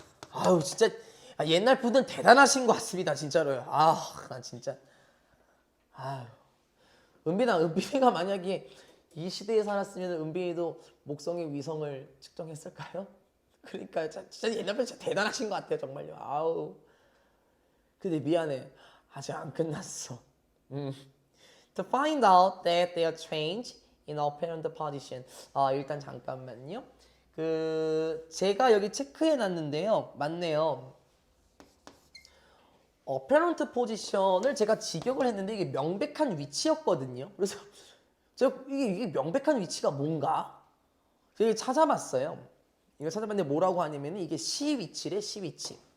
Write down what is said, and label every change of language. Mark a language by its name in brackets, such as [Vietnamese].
[Korean] 아유 진짜 옛날 분은 대단하신 것 같습니다. 진짜로요. 나 진짜 은빈이가 만약에 이 시대에 살았으면 은빈이도 목성의 위성을 측정했을까요? 그러니까 진짜 옛날 분 진짜 대단하신 것 같아요. 정말요. 근데 미안해. 아직 안 끝났어. [English] To find out that they are changed in apparent position. [Korean] 일단 잠깐만요. 제가 여기 체크해 놨는데요. 맞네요. apparent position을 제가 직역을 했는데 이게 명백한 위치였거든요. 그래서 제가 이게 명백한 위치가 뭔가? 제가 찾아봤어요. 이거 찾아봤는데 뭐라고 하냐면 이게 시 위치래, 시 위치.